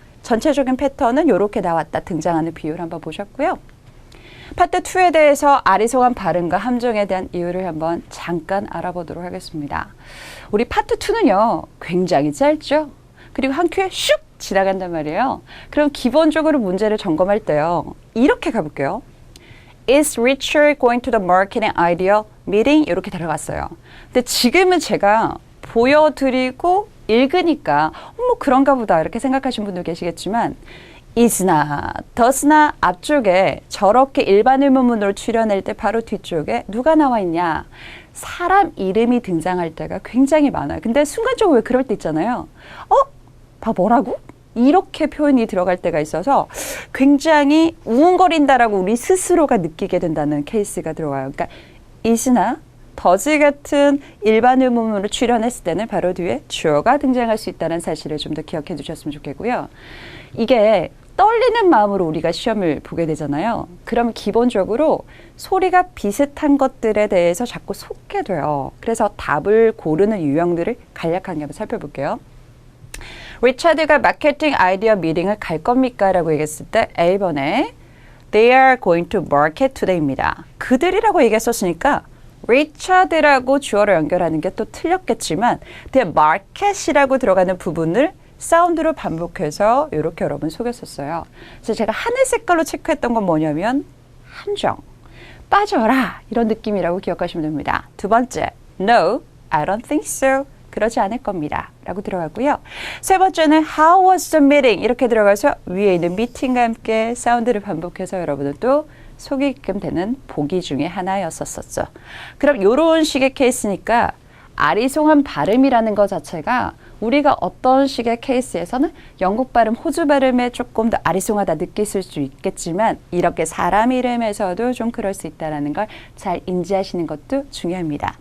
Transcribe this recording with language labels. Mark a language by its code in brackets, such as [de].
[ko] 전체적인 패턴은 이렇게 나왔다 등장하는 비율 한번 보셨고요. 파트 2에 대해서 아리송한 발음과 함정에 대한 이유를 한번 잠깐 알아보도록 하겠습니다. 우리 파트 2는요. 굉장히 짧죠. 그리고 한 큐에 슉 지나간단 말이에요. 그럼 기본적으로 문제를 점검할 때요. 이렇게 가볼게요. [en] Is Richard going to the marketing idea meeting? [ko] 이렇게 들어갔어요. 근데 지금은 제가 보여드리고 읽으니까 뭐 그런가 보다 이렇게 생각하시는 분도 계시겠지만 is나 does나 앞쪽에 저렇게 일반 의문문으로 출연할 때 바로 뒤쪽에 누가 나와 있냐? 사람 이름이 등장할 때가 굉장히 많아요. 근데 순간적으로 왜 그럴 때 있잖아요. 뭐라고? 이렇게 표현이 들어갈 때가 있어서 굉장히 우웅거린다라고 우리 스스로가 느끼게 된다는 케이스가 들어와요. 그러니까 is나 does 같은 일반 의문문으로 출연했을 때는 바로 뒤에 주어가 등장할 수 있다는 사실을 좀 더 기억해 두셨으면 좋겠고요. 이게 떨리는 마음으로 우리가 시험을 보게 되잖아요. 그럼 기본적으로 소리가 비슷한 것들에 대해서 자꾸 속게 돼요. 그래서 답을 고르는 유형들을 간략하게 한번 살펴볼게요. 리차드가 마케팅 아이디어 미팅을 갈 겁니까? 라고 얘기했을 때 A번에 [en] They are going to market today입니다. [ko] 그들이라고 얘기했었으니까 리차드라고 주어로 연결하는 게 또 틀렸겠지만 뒤에 market이라고 들어가는 부분을 사운드로 반복해서 이렇게 여러분 속였었어요. 그래서 제가 하늘 색깔로 체크했던 건 뭐냐면 함정, 빠져라 이런 느낌이라고 기억하시면 됩니다. 두 번째, [en] No, I don't think so. [ko] 그러지 않을 겁니다. 라고 들어가고요. 세 번째는 [en] How was the meeting? [ko] 이렇게 들어가서 위에 있는 미팅과 함께 사운드를 반복해서 여러분은 또 속이게끔 되는 보기 중에 하나였었죠. 그럼 이런 식의 케이스니까 아리송한 발음이라는 것 자체가 우리가 어떤 식의 케이스에서는 영국 발음, 호주 발음에 조금 더 아리송하다 느끼실 수 있겠지만 이렇게 사람 이름에서도 좀 그럴 수 있다는 걸 잘 인지하시는 것도 중요합니다.